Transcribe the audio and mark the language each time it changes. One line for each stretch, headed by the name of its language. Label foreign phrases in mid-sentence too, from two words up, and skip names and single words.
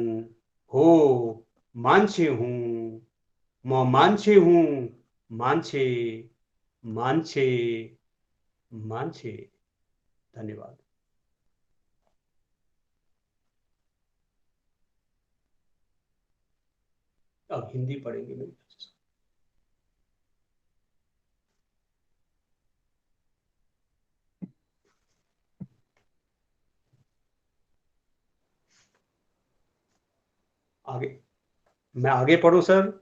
Nepali: हो, मान्छे हुँ। म मान्छे हुँ। मान्छे, मान्छे, मान्छे।
Hindi: धन्यवाद। अब हिंदी पढ़ेंगे मैं। आगे मैं आगे पढ़ूं सर?